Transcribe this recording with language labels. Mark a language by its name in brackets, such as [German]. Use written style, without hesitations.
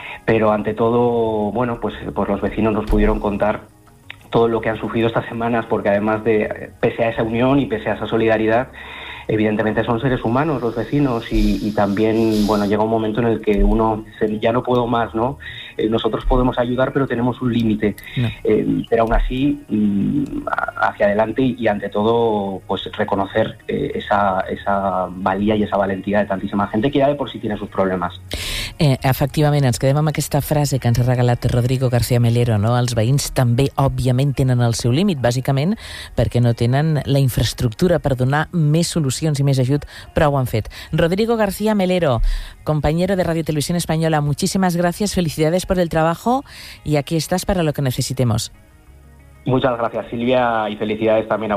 [Spanish] Pero ante todo, bueno, pues los vecinos nos pudieron contar todo lo que han sufrido estas semanas, porque además de, pese a esa unión y pese a esa solidaridad, evidentemente son seres humanos los vecinos, y también, bueno, llega un momento en el que uno dice, ya no puedo más, ¿no? Nosotros podemos ayudar, pero tenemos un límite. No. Pero aún así, hacia adelante, y ante todo, pues reconocer esa valía y esa valentía de tantísima gente que ya de por sí tiene sus problemas. [Catalan] Efectivament, ens quedem amb aquesta frase que ens ha regalat Rodrigo García Melero, no? Els veïns també, òbviament, tenen el seu límit, bàsicament, perquè no tenen la infraestructura per donar més solucions i més ajut, però ho han fet. [Spanish] Rodrigo García Melero, compañero de Radio Televisión Española, muchísimas gracias, felicidades por el trabajo y aquí estás para lo que necesitemos. Muchas gracias, Silvia, y felicidades también a vos.